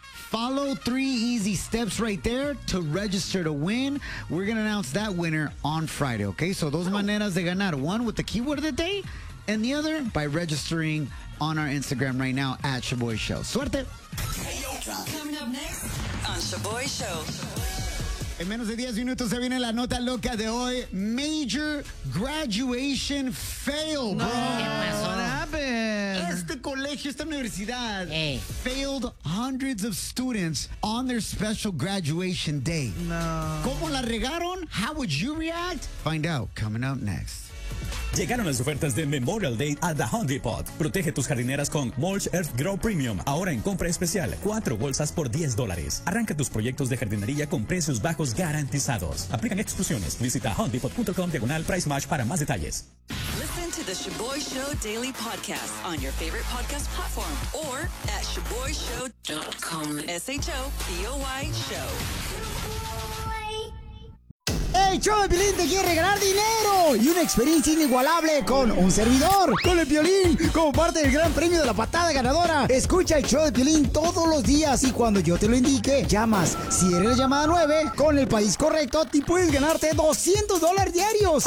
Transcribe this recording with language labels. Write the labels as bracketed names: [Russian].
[English] Follow 3 easy steps right there to register to win. We're going to announce that winner on Friday, okay? So [Spanish] dos maneras de ganar. [English] One with the keyword of the day and the other by registering on our Instagram right now at Shaboy Show. [Spanish] Suerte. [English] Coming up next on Shaboy Show. [Spanish] En menos de 10 minutos se viene la nota loca de hoy. [English] Major graduation fail, bro. [Spanish] No, ¿qué pasó? [English] What happened? [Spanish] Este colegio, esta universidad, [English] failed hundreds of students on their special graduation day. No. [Spanish] ¿Cómo la regaron? [English] How would you react? Find out coming up next. [Spanish] Llegaron las ofertas de Memorial Day a The Home Depot. Protege tus jardineras con Mulch Earth Grow Premium. Ahora en compra especial, 4 bolsas por $10. Arranca tus proyectos de jardinería con precios bajos garantizados. Aplican exclusiones. Visita homedepot.com/pricematch para más detalles. [English] Listen to the Shaboy Show Daily Podcast on your favorite podcast platform or at shaboyshow.com. Shaboy Show. [Spanish] ¡Hey, Show de Piolín te quiere regalar dinero! Y una experiencia inigualable con un servidor, con el Piolín, como parte del gran premio de la patada ganadora. Escucha el Show de Piolín todos los días y cuando yo te lo indique, llamas. Si eres llamada 9, con el país correcto, te puedes ganarte $200 diarios.